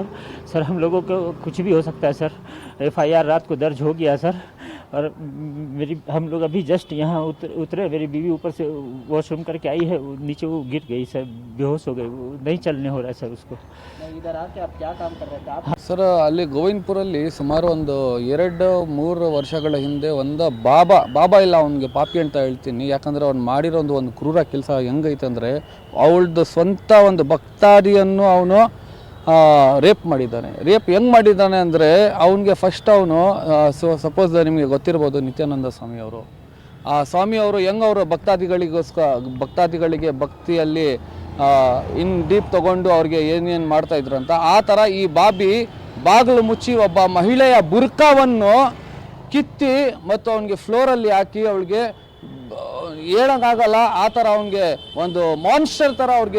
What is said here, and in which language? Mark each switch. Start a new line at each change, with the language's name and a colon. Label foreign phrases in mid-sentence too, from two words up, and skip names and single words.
Hindi: सर हम लोगों को कुछ भी हो सकता है सर। FIR रात को दर्ज हो गया सर। और हम लोग अभी जस्ट यहाँ उतरे, मेरी बीवी ऊपर से वॉशरूम करके आई है, नीचे वो गिर गई सर, बेहोश हो गई, वो नहीं चलने हो रहा है सर उसको। इधर आके आप क्या काम कर रहे थे आप?
Kannada: ಸರ್ ಅಲ್ಲಿ ಗೋವಿಂದಪುರಲ್ಲಿ ಸುಮಾರು ಒಂದು 2-3 ವರ್ಷಗಳ ಹಿಂದೆ ಒಂದು ಬಾಬಾ ಇಲ್ಲ ಅವನಿಗೆ ಪಾಪಿ ಅಂತ ಹೇಳ್ತೀನಿ. ಯಾಕಂದರೆ ಅವ್ನು ಮಾಡಿರೋ ಒಂದು ಕ್ರೂರ ಕೆಲಸ ಹೆಂಗೈತೆ ಅಂದರೆ, ಅವಳದ್ದು ಸ್ವಂತ ಒಂದು ಭಕ್ತಾದಿಯನ್ನು ಅವನು ರೇಪ್ ಮಾಡಿದ್ದಾನೆ. ರೇಪ್ ಹೆಂಗೆ ಮಾಡಿದ್ದಾನೆ ಅಂದರೆ, ಅವನಿಗೆ ಫಸ್ಟ್ ಅವನು ಸಪೋಸ್ ನಿಮಗೆ ಗೊತ್ತಿರ್ಬೋದು ನಿತ್ಯಾನಂದ ಸ್ವಾಮಿ ಅವರು, ಆ ಸ್ವಾಮಿಯವರು ಹೆಂಗೆ ಅವರು ಭಕ್ತಾದಿಗಳಿಗೆ ಭಕ್ತಿಯಲ್ಲಿ
English: in deep
Kannada: ತಗೊಂಡು ಅವ್ರಿಗೆ ಏನೇನು ಮಾಡ್ತಾಯಿದ್ರು ಅಂತ, ಆ ಥರ ಈ ಬಾಗಿಲು ಮುಚ್ಚಿ ಒಬ್ಬ ಮಹಿಳೆಯ ಬುರ್ಕಾವನ್ನು ಕಿತ್ತಿ ಮತ್ತು ಅವನಿಗೆ ಫ್ಲೋರಲ್ಲಿ ಹಾಕಿ ಅವಳಿಗೆ ಹೇಳೋಕ್ಕಾಗಲ್ಲ, ಆ ಥರ ಅವನಿಗೆ ಒಂದು ಮಾನ್ಸ್ಟರ್ ಥರ ಅವ್ರಿಗೆ.